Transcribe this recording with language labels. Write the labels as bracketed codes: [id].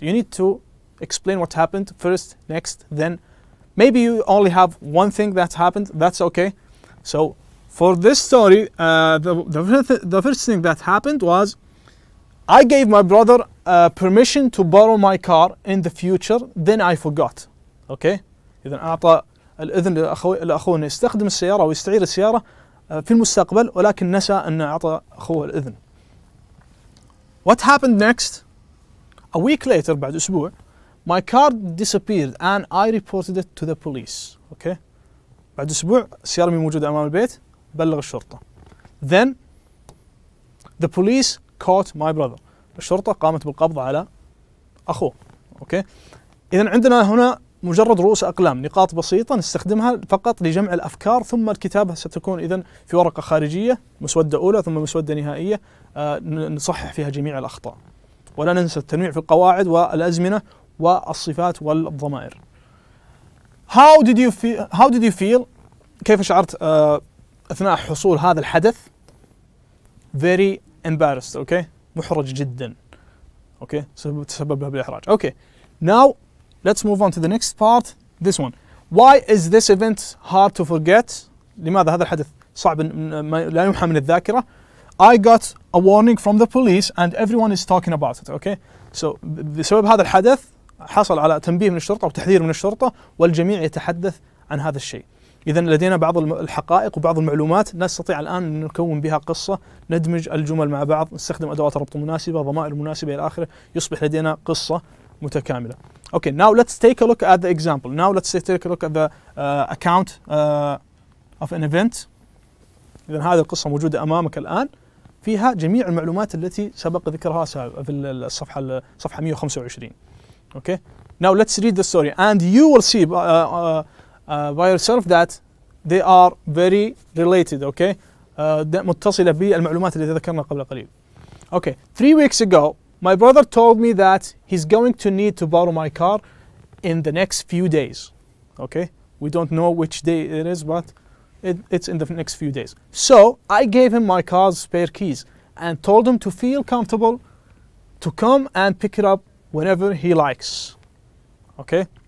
[en] You need to explain what happened first, next, then. Maybe you only have one thing that happened. That's okay. So for this story, the first thing that happened was I gave my brother permission to borrow my car in the future. Then I forgot. Okay. [ar] إذا أعطى الإذن لأخوه أن يستخدم السيارة ويستعير السيارة في المستقبل، ولكن نسى أن أعطى أخوه الإذن. [en] What happened next? A week later، [ar] بعد أسبوع، [en] my car disappeared and I reported it to the police. Okay. [ar] بعد أسبوع السيارة مي موجودة أمام البيت، بلغ الشرطة. [en] Then the police caught my brother. [ar] الشرطة قامت بالقبض على أخوه. [en] Okay. [ar] إذا عندنا هنا مجرد رؤوس أقلام، نقاط بسيطة نستخدمها فقط لجمع الأفكار، ثم الكتابة ستكون إذن في ورقة خارجية، مسودة أولى ثم مسودة نهائية نصحح فيها جميع الأخطاء. ولا ننسى التنويع في القواعد والأزمنة والصفات والضمائر. [en] How did you feel? [ar] كيف شعرت أثناء حصول هذا الحدث؟ [en] Very embarrassed. [ar] Okay. محرج جدا. Okay. تسبب له بالإحراج. Okay. [en] Now let's move on to the next part, this one. Why is this event hard to forget? [ar] لماذا هذا الحدث صعب لا يمحى من الذاكرة? [en] I got a warning from the police and everyone is talking about it. [ar] Okay, so بسبب هذا الحدث حصل على تنبيه من الشرطة وتحذير من الشرطة والجميع يتحدث عن هذا الشيء. إذا لدينا بعض الحقائق وبعض المعلومات نستطيع الآن أن نكون بها قصة، ندمج الجمل مع بعض، نستخدم أدوات ربط مناسبة، ضمائر مناسبة إلى آخره، يصبح لدينا قصة متكاملة. [en] Okay, now let's take a look at the example. Now let's take a look at the account of an event. [ar] إذا هذه القصة موجودة أمامك الآن، فيها جميع المعلومات التي سبق ذكرها في صفحة 125. [en] Okay, now let's read the story and you will see by yourself that they are very related. [ar] Okay, متصلة بالمعلومات التي ذكرنا قبل قليل. [en] Okay, 3 weeks ago my brother told me that he's going to need to borrow my car in the next few days. Okay, we don't know which day it is, but it's in the next few days. So I gave him my car's spare keys and told him to feel comfortable to come and pick it up whenever he likes. Okay.